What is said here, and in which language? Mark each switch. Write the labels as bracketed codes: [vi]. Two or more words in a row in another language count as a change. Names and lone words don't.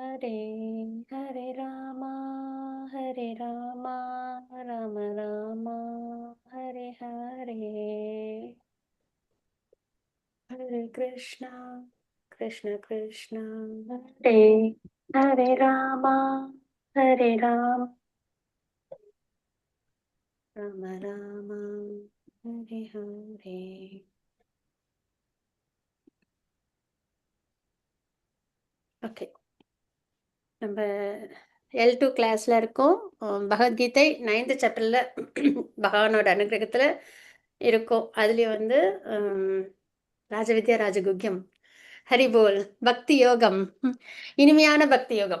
[sa] हरे हरे रामा राम रामा हरे हरे कृष्णा कृष्णा हरे हरे रामा हरे राम राम राम हरे हरे. [ta] ஓகே, நம்ம L2 கிளாஸ்ல இருக்கோம். பகவத்கீதை 9th சாப்டர்ல பகவானோட அனுகிரகத்துல இருக்கோம். அதுலயும் வந்து ராஜவித்யா ராஜகுக்யம் ஹரிபோல் பக்தி யோகம், இனிமையான பக்தி யோகம்.